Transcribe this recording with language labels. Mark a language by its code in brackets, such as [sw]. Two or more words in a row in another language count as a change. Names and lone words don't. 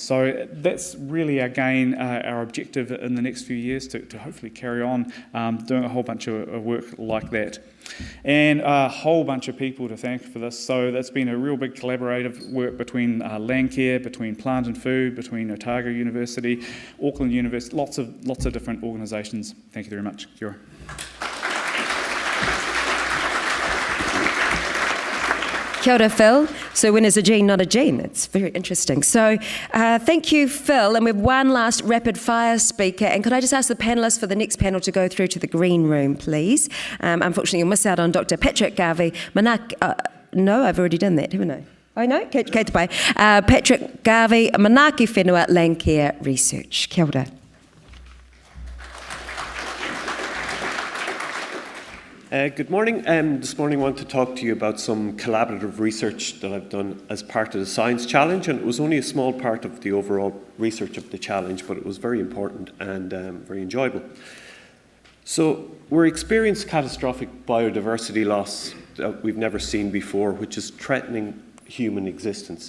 [en] So that's really our objective in the next few years, to hopefully carry on doing a whole bunch of work like that. And a whole bunch of people to thank for this. So that's been a real big collaborative work between Landcare, between Plant and Food, between Otago University, Auckland University, lots of different organisations. Thank you very much. [mi] Kia ora. Kia ora, Phil. [en] So when is a gene not a gene? It's very interesting. So thank you, Phil. And we have one last rapid fire speaker. And could I just ask the panellists for the next panel to go through to the green room, please? Unfortunately, you'll miss out on Dr. Patrick Garvey. Manaaki, no, I've already done that, haven't I? Oh, no? [mi] Kei te pai. [en] Patrick Garvey, Manaaki Whenua, Landcare Research. [mi] Kia ora. [en] Good morning. This morning I want to talk to you about some collaborative research that I've done as part of the Science Challenge, and it was only a small part of the overall research of the challenge, but it was very important and very enjoyable. So we're experiencing catastrophic biodiversity loss that we've never seen before, which is threatening human existence.